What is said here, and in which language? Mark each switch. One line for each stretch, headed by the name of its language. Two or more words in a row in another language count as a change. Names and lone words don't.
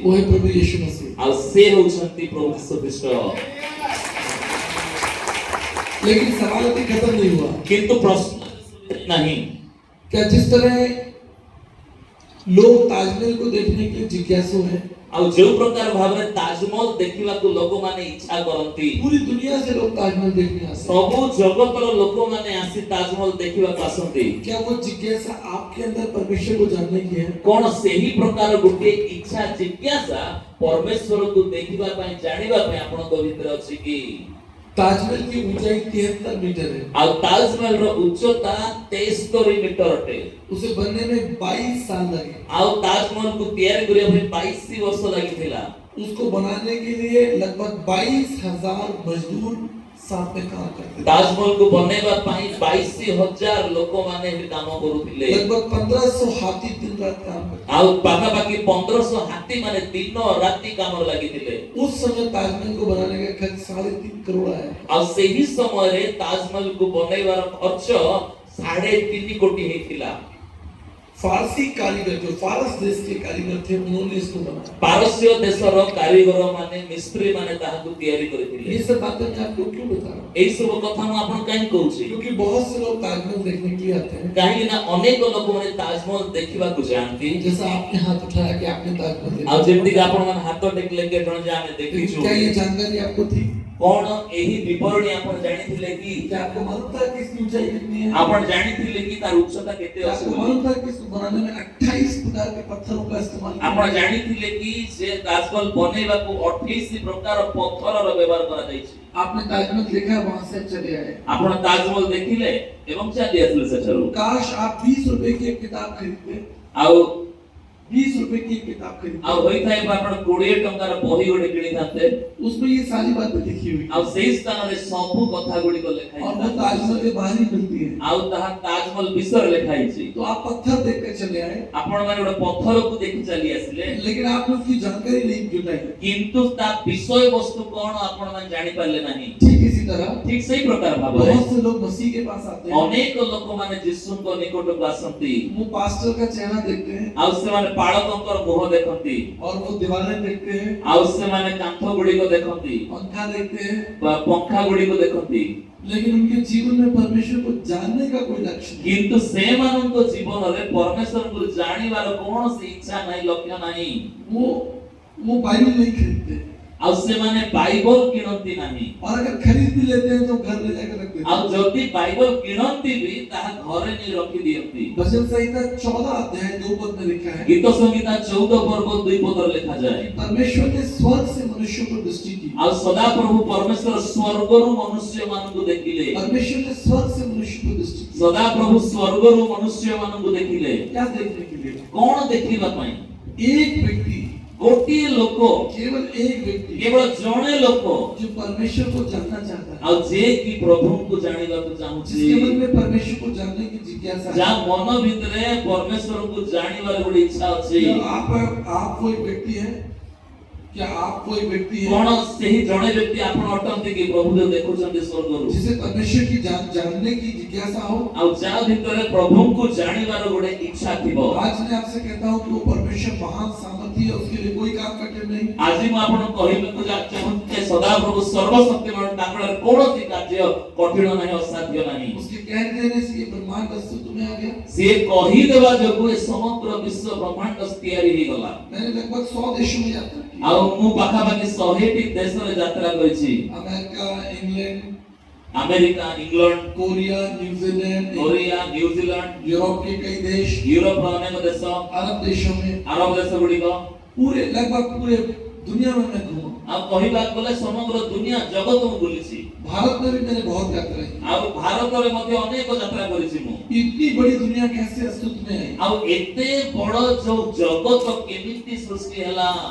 Hindi: वो है प्रभु यीशु मसीह।
Odia: ଆ ସେ ହୋଛନ୍ତି ପ୍ରଭୁ ଯୀଶୁ ଖ୍ରୀଷ୍ଟ।
Hindi: लेकिन सवाल अभी खत्म नहीं हुआ। किंतु प्रश्न नहीं, क्या जिस तरह लोग ताजमहल को देखने के जिज्ञासु हैं,
Odia: ଆଉ ଯେଉଁ ପ୍ରକାର ଭାବରେ ତାଜମହଲ ଦେଖିବାକୁ ଲୋକମାନେ ଇଚ୍ଛା କରନ୍ତି,
Hindi: पूरी दुनिया से लोग ताजमहल देखने आते हैं।
Odia: ସବୁ ଜଗତର ଲୋକମାନେ ଆସି ତାଜମହଲ ଦେଖିବାକୁ ଆସନ୍ତି।
Hindi: क्या वो जिज्ञासा आपके अंदर परमेश्वर को जानने की है?
Odia: କଣ ସେହି ପ୍ରକାର ଗୋଟିଏ ଇଚ୍ଛା ଜିଜ୍ଞାସା ପରମେଶ୍ୱରକୁ ଦେଖିବା ପାଇଁ ଜାଣିବା ପାଇଁ ଆପଣଙ୍କ ଭିତରେ ଅଛି କି?
Hindi: ताजमहल की ऊंचाई 73 मीटर है।
Odia: ଆଉ ତାଜମହଲର ଉଚ୍ଚତା 73 ମିଟର ଅଟେ।
Hindi: उसे बनने में 22 साल लगे।
Odia: ଆଉ ତାଜମହଲକୁ ତିଆରି କରିବା ପାଇଁ 22 ବର୍ଷ ଲାଗିଥିଲା।
Hindi: उसको बनाने के लिए लगभग 22,000 मजदूर साथ में काम करते थे।
Odia: ତାଜମହଲକୁ ବନେଇବା ପାଇଁ 22,000 ଲୋକମାନେ ଏଠି କାମ କରୁଥିଲେ।
Hindi: लगभग 1500 हाथी दिन रात काम करते
Odia: ଆଉ ପାଖାପାଖି 1500 ହାତୀ ମାନେ ଦିନ ରାତି କାମରେ ଲାଗିଥିଲେ।
Hindi: थे। उस समय ताजमहल को बनाने का खर्च 3.5 करोड़ आया।
Odia: ଆଉ ସେହି ସମୟରେ ତାଜମହଲକୁ ବନେଇବାର ଖର୍ଚ୍ଚ 3.5 କୋଟି ହେଇଥିଲା।
Hindi: फारसी कारीगर जो फारस देश के कारीगर थे उन्होंने इसको बनाया।
Odia: ପାରସ୍ୟ ଦେଶର କାରିଗର ମାନେ ମିସ୍ତ୍ରୀ ମାନେ ତାହାକୁ ତିଆରି କରିଥିଲେ।
Hindi: ये सब बातें मैं आपको क्यों बता रहा हूँ?
Odia: ଏଇ ସବୁ କଥା ମୁଁ ଆପଣଙ୍କୁ କାହିଁକି କହୁଛି?
Hindi: क्योंकि बहुत से लोग ताजमहल देखने के लिए आते हैं।
Odia: କାହିଁକି ନା ଅନେକ ଲୋକମାନେ ତାଜମହଲ ଦେଖିବାକୁ ଯାଆନ୍ତି।
Hindi: जैसा आपने हाथ उठाया कि आपने ताजमहल देखा।
Odia: ଆଉ ଯେମିତି କି ଆପଣମାନେ ହାତ ଟେକିଲେ କି ଜଣେ ଯେ ଆମେ ଦେଖିଛୁ।
Hindi: क्या ये जानकारी आपको थी?
Odia: କଣ ଏହି ବିବରଣୀ ଆପଣ ଜାଣିଥିଲେ କି?
Hindi: क्या आपको मालूम था कि इसकी ऊंचाई कितनी है?
Odia: ଆପଣ ଜାଣିଥିଲେ କି ତାର ଉଚ୍ଚତା କେତେ
Hindi: क्या
Odia: ଅଛି
Hindi: आपको
Odia: ବୋଲି?
Hindi: मालूम था कि इसको बनाने में 28 प्रकार के पत्थरों का इस्तेमाल किया
Odia: ଆପଣ
Hindi: गया?
Odia: ଜାଣିଥିଲେ କି ସେ ତାଜମହଲ ବନେଇବାକୁ 28 ପ୍ରକାର ପଥରର ବ୍ୟବହାର କରାଯାଇଛି?
Hindi: आपने ताजमहल देखा, वहां से चले आए।
Odia: ଆପଣ ତାଜମହଲ ଦେଖିଲେ ଏବଂ ଚାଲି ଆସିଲେ ସେଠାରୁ।
Hindi: काश आप 20 रुपए की एक किताब खरीदते।
Odia: ଆଉ
Hindi: 20 रुपए की एक किताब
Odia: ଆଉ
Hindi: खरीदते।
Odia: ହୋଇଥାଏ ଆପଣ 20 ଟଙ୍କାର ବହି ଗୋଟେ କିଣିଥାନ୍ତେ।
Hindi: उसमें ये सारी बातें लिखी हुई
Odia: ଆଉ ସେଇ ସ୍ଥାନରେ ସବୁ କଥା ଗୁଡ଼ିକ ଲେଖା
Hindi: और वो
Odia: ହେଇଥାଏ।
Hindi: ताजमहल के बाहर ही मिलती है।
Odia: ଆଉ ତାହା ତାଜମହଲ ବିଷୟରେ ଲେଖା ହେଇଛି।
Hindi: तो आप पत्थर देखकर चले आए,
Odia: ଆପଣ ମାନେ ଗୋଟେ ପଥରକୁ ଦେଖି ଚାଲି ଆସିଲେ,
Hindi: लेकिन आपने उसकी जानकारी नहीं जुटाई।
Odia: କିନ୍ତୁ ତା ବିଷୟ ବସ୍ତୁ କଣ ଆପଣ ମାନେ ଜାଣି ପାରିଲେ ନାହିଁ।
Hindi: ठीक इसी तरह
Odia: ଠିକ ସେଇ ପ୍ରକାର ଭାବରେ
Hindi: बहुत से लोग मसीह के पास आते हैं।
Odia: ଅନେକ ଲୋକମାନେ ଯୀଶୁଙ୍କ ନିକଟକୁ ଆସନ୍ତି।
Hindi: वो पास्टर का चेहरा देखते हैं
Odia: ଆଉ ସେମାନେ ପାଳକଙ୍କର ମୁହଁ ଦେଖନ୍ତି।
Hindi: और वो दीवारें देखते हैं,
Odia: ଆଉ ସେମାନେ କାନ୍ଥ ଗୁଡ଼ିକ ଦେଖନ୍ତି
Hindi: पंखा देखते हैं,
Odia: ବା ପଙ୍ଖା ଗୁଡ଼ିକ ଦେଖନ୍ତି।
Hindi: लेकिन उनके जीवन में परमेश्वर को जानने का कोई लक्ष्य नहीं।
Odia: କିନ୍ତୁ ସେମାନଙ୍କ ଜୀବନରେ ପରମେଶ୍ୱରଙ୍କୁ ଜାଣିବାର କୌଣସି ଇଚ୍ଛା ନାହିଁ, ଲକ୍ଷ୍ୟ ନାହିଁ।
Hindi: वो बाइबल नहीं खरीदते
Odia: ଆଉ ସେମାନେ ବାଇବଲ କିଣନ୍ତି ନାହିଁ।
Hindi: और अगर खरीद भी लेते हैं तो घर ले जाकर रख देते
Odia: ଆଉ
Hindi: हैं।
Odia: ଯଦି ବାଇବଲ କିଣନ୍ତି ବି ତାହା ଘରେ ନେଇ ରଖି ଦିଅନ୍ତି।
Hindi: भजन संहिता 14 अध्याय 2 पद में लिखा है
Odia: ଗୀତ ସଂହିତା 14 पर्व 2 ପଦରେ ଲେଖାଯାଏ।
Hindi: परमेश्वर ने स्वर्ग से मनुष्य को दृष्टि की।
Odia: ଆଉ ସଦାପ୍ରଭୁ ପରମେଶ୍ୱର ସ୍ୱର୍ଗରୁ ମନୁଷ୍ୟମାନଙ୍କୁ ଦେଖିଲେ।
Hindi: परमेश्वर ने स्वर्ग से मनुष्य को दृष्टि की।
Odia: ସଦାପ୍ରଭୁ ସ୍ୱର୍ଗରୁ ମନୁଷ୍ୟମାନଙ୍କୁ ଦେଖିଲେ।
Hindi: क्या देखने के लिए?
Odia: କଣ ଦେଖିବା ପାଇଁ?
Hindi: एक व्यक्ति,
Odia: ଗୋଟିଏ ଲୋକ,
Hindi: केवल एक व्यक्ति
Odia: କେବଳ ଜଣେ ଲୋକ,
Hindi: जो परमेश्वर को जानना चाहता है,
Odia: ଆଉ ଯେ କି ପ୍ରଭୁଙ୍କୁ ଜାଣିବାକୁ ଚାହୁଁଛି,
Hindi: जिसके मन में परमेश्वर को जानने की जिज्ञासा
Odia: ଯାହା
Hindi: है।
Odia: ମନ ଭିତରେ ପରମେଶ୍ୱରଙ୍କୁ ଜାଣିବାର ଗୋଟେ ଇଚ୍ଛା ଅଛି।
Hindi: क्या आप वो एक व्यक्ति है? क्या आप वो एक व्यक्ति है
Odia: କଣ ସେହି ଜଣେ ବ୍ୟକ୍ତି ଆପଣ ଅଟନ୍ତି କି ପ୍ରଭୁ ଯୋଉ ଦେଖୁଛନ୍ତି ସ୍ୱର୍ଗରୁ?
Hindi: जिसे परमेश्वर की जानने की जिज्ञासा हो?
Odia: ଆଉ ଯାହା ଭିତରେ ପ୍ରଭୁଙ୍କୁ ଜାଣିବାର ଗୋଟେ ଇଚ୍ଛା ଥିବ।
Hindi: आज मैं आपसे कहता हूँ कि वो परमेश्वर महान सामर्थ्य है, उसके लिए कोई काम कठिन नहीं।
Odia: ଆଜି ମୁଁ ଆପଣଙ୍କୁ କହିବାକୁ ଚାହୁଁଛି ଯେ ସଦାପ୍ରଭୁ ସର୍ବଶକ୍ତିମାନ, ତାଙ୍କର କୌଣସି କାର୍ଯ୍ୟ କଠିନ ନାହିଁ, ଅସାଧ୍ୟ ନାହିଁ।
Hindi: उसके कह देने से ये ब्रह्मांड अस्तित्व में आ गया।
Odia: ସିଏ କହିଦେବା ଯୋଗୁଁ ଏ ସମଗ୍ର ବିଶ୍ୱ ବ୍ରହ୍ମାଣ୍ଡ ତିଆରି ହେଇଗଲା।
Hindi: मैंने लगभग 100 देशों में यात्रा की।
Odia: ଆଉ ମୁଁ ପାଖାପାଖି 100ଟି ଦେଶରେ ଯାତ୍ରା କରିଛି।
Hindi: अमेरिका, इंग्लैंड,
Odia: ଆମେରିକା, ଇଂଲଣ୍ଡ,
Hindi: कोरिया, न्यूजीलैंड,
Odia: କୋରିଆ, ନ୍ୟୁଜିଲାଣ୍ଡ,
Hindi: यूरोप के कई देश,
Odia: ୟୁରୋପର ଅନେକ ଦେଶ,
Hindi: अरब देशों में,
Odia: ଆରବ ଦେଶ ଗୁଡ଼ିକ,
Hindi: पूरे लगभग पूरे दुनिया में मैं घूमा।
Odia: ଆଉ କହିବାକୁ ଗଲେ ସମଗ୍ର ଦୁନିଆ ଜଗତ ମୁଁ ବୁଲିଛି।
Hindi: भारत में भी मैंने बहुत यात्रा की।
Odia: ଆଉ ଭାରତରେ ମଧ୍ୟ ଅନେକ ଯାତ୍ରା କରିଛି ମୁଁ।
Hindi: इतनी बड़ी दुनिया कैसे अस्तित्व में आई?
Odia: ଆଉ ଏତେ ବଡ଼ ଯୋଉ ଜଗତ କେମିତି ସୃଷ୍ଟି ହେଲା?